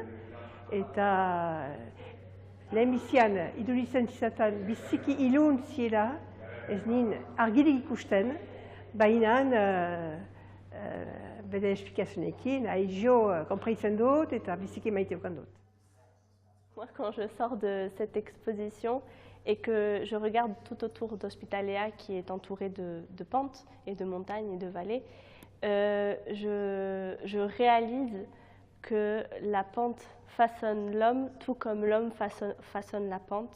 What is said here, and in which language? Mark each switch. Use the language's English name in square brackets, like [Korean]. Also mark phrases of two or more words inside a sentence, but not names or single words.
[Basque] Eta lehen bizian iduritzen zizatan biziki ilun ziela, ez nien argirik ikusten, baina bere esplikazionekin, jo konpreitzen dut eta biziki maite ukan dut. [French] Moi, quand je sors de cette exposition et que je regarde tout autour d'Hospitaléa qui est entouré de pentes et de montagnes et de vallées, je réalise que la pente façonne l'homme, tout comme l'homme façonne la pente.